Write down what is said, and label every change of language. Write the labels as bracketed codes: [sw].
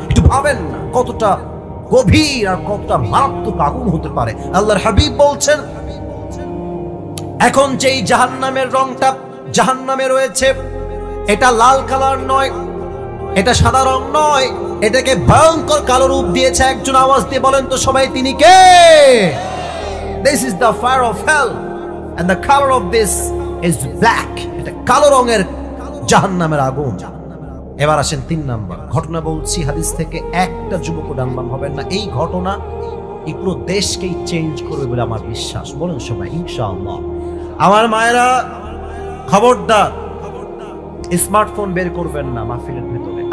[bn] একটু ভাবেন না কতটা গভীর আর কতটা মারাত্মক আগুন হতে পারে। আল্লাহর হাবিব বলছেন এখন যেই জাহান্নামের রংটা জাহান্নামে রয়েছে, এটা লাল কালার নয়, এটা সাদা রং নয়, এটাকে ভয়ঙ্কর কালো রূপ দিয়েছে একজন। আওয়াজ দিয়ে বলেন তো সবাই তিনি কে? [en] This is the fire of hell and the color of this is black. [bn] এটা কালো রঙের জাহান্নামের আগুন। এবার আসেন 3 নাম্বার ঘটনা বলছি হাদিস থেকে, একটা যুবকও ডানবাম হবেন না। এই ঘটনা এই পুরো দেশকেই চেঞ্জ করবে বলে আমার বিশ্বাস। বলুন সবাই ইনশাআল্লাহ। আমার মায়েরা খবরদার স্মার্টফোন বের করবেন না মাহফিলের ভেতরে।